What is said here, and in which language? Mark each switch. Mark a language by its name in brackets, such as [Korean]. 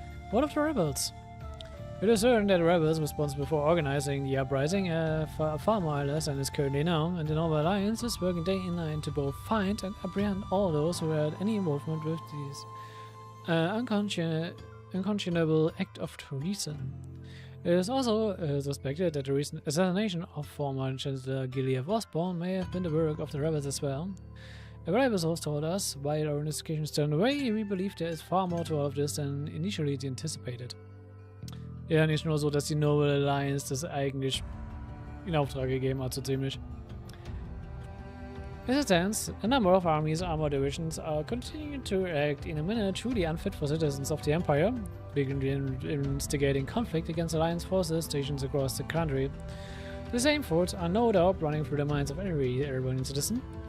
[English] What of the rebels? It is certain that the rebels responsible for organizing the uprising are far more or less than is currently known, and the Noble Alliance is working day and night to both find and apprehend all those who had any involvement with these unconscionable act of treason. It is also suspected that the recent assassination of former Chancellor Gilead Osborne may have been the work of the rebels as well. A reliable source told us, while our investigations turned away, we believe there is far more to all of this than initially anticipated. [German] Ja, nicht nur so, dass die Noble Alliance das eigentlich in Auftrag gegeben hat, so ziemlich. [English] As it stands, a number of armies' armor divisions are continuing to act in a manner truly unfit for citizens of the Empire, beginning instigating conflict against Alliance forces stationed across the country. The same thoughts are no doubt running through the minds of every Arabonian citizen.